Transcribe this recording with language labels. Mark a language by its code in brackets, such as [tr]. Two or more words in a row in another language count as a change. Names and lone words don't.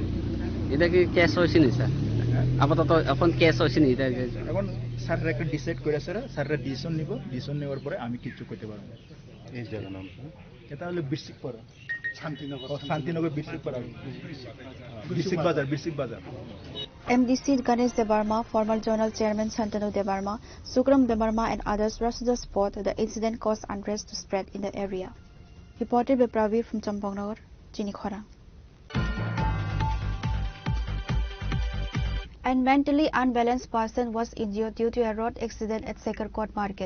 [bn] এটা কি কেস হয়েছে না স্যার আপাতত এখন কেস হয়েছে না এটা এখন স্যাররা একটা ডিসাইড করে স্যাররা ডিসিশন নেওয়ার পরে আমি কিছু করতে পারবো না এই জায়গার নাম এটা হলো বিশিকপাড়া শান্তিনগর বিশিকপাড়া বিশিক বাজার [en] MDC Ganesh Debarma, former Zonal Chairman Shantanu Debarma, Sukram Debarma and others rushed to the spot. The incident caused unrest to spread in the area. Reported by Praveer from Champangnagar, Chinikhora. A mentally unbalanced person was injured due to a road accident at Sekarkot Market.